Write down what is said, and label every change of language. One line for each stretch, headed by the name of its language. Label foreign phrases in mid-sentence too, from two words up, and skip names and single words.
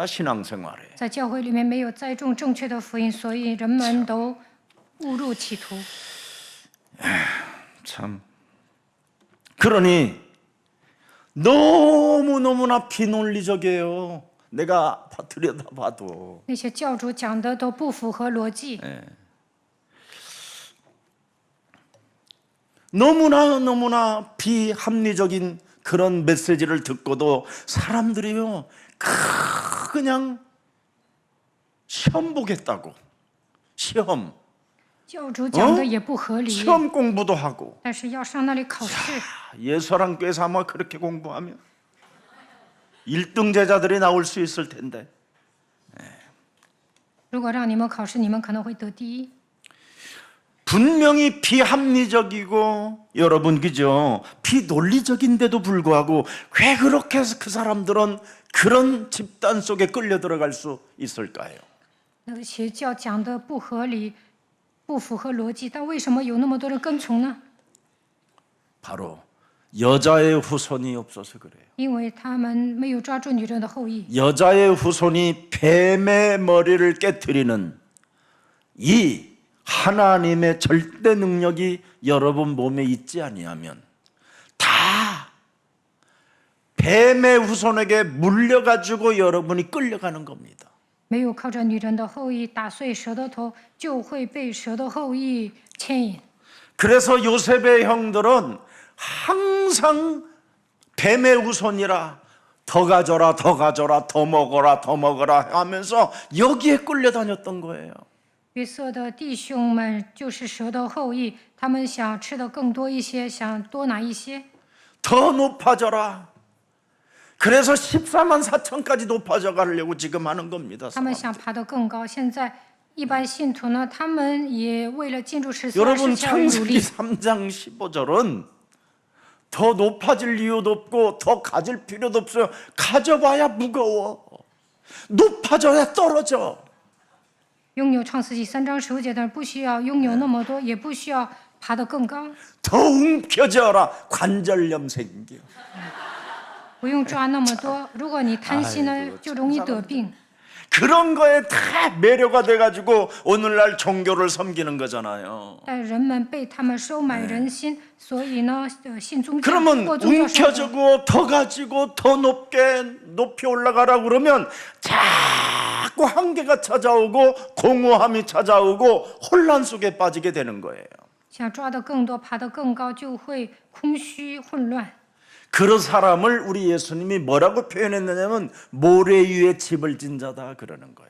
Korean: 신앙생활에.
Chinese: 在教会里面没有栽种正确的福音，所以人们都误入歧途。
Korean: 참. 그러니 너무너무나 비논리적이에요. 내가 들여다봐도.
Chinese: 那些教主讲的都不符合逻辑，
Korean: 너무나 비합리적인 그런 메시지를 듣고도 사람들이요 그냥 시험 보겠다고. 시험
Chinese: 教主讲的也不合理，
Korean: 시험 공부도 하고.
Chinese: 但是要上那里考试。
Korean: 예수랑교회에서 아마 그렇게 공부하면 1등 제자들이 나올 수 있을 텐데.
Chinese: 如果让你们考试，你们可能会得第一。
Korean: 분명히 비합리적이고 여러분 그죠? 비논리적인데도 불구하고 왜 그렇게 해서 그 사람들은 그런 집단 속에 끌려 들어갈 수 있을까요?
Chinese: 那个邪教讲的不合理，不符合逻辑，但为什么有那么多人跟从呢？
Korean: 바로 여자의 후손이 없어서 그래요.
Chinese: 因为他们没有抓住女人的后裔，
Korean: 여자의 후손이 뱀의 머리를 깨트리는 이 하나님의 절대 능력이 여러분 몸에 있지 아니하면 다 뱀의 후손에게 물려가지고 여러분이 끌려가는 겁니다.
Chinese: 没有靠着女人的后裔打碎蛇的头，就会被蛇的后裔牵引。
Korean: 그래서 요셉의 형들은 항상 뱀의 후손이라 더 가져라 더 가져라 더 먹어라 더 먹어라 하면서 여기에 끌려다녔던 거예요.
Chinese: 约瑟的弟兄们就是蛇的后裔，他们想吃的更多一些，想多拿一些，
Korean: 더 높아져라. 그래서 14만 4천까지 높아져 가려고 지금 하는 겁니다.
Chinese: 他们想爬得更高。现在一般信徒呢，他们也为了进入14、
Korean: 여러분
Chinese: 24而努
Korean: 창세기
Chinese: 力。
Korean: 3장 15절은 더 높아질 이유도 없고 더 가질 필요도 없어요. 가져봐야 무거워. 높아져야 떨어져.
Chinese: 拥有创世纪3章15节的人不需要拥有那么多，也不需要爬得更高，
Korean: 더 움켜져라. 관절염 생겨.
Chinese: 不用抓那么多。如果你贪心呢
Korean: 아이고 ，
Chinese: 就容易得病。
Korean: 그런 거에 다 매료가 돼가지고 오늘날 종교를 섬기는 거잖아요.
Chinese: 但人们被他们收买人心，所以呢，信宗教
Korean: 그러면
Chinese: 过宗教生活。
Korean: 움켜쥐고 더 가지고 더 높이 올라가라 그러면 자꾸 한계가 찾아오고 공허함이 찾아오고 혼란 속에 빠지게 되는 거예요.
Chinese: 想抓得更多，爬得更高，就会空虚混乱。
Korean: 그런 사람을 우리 예수님이 뭐라고 표현했느냐면 모래 위에 집을 진 자다 그러는 거예요.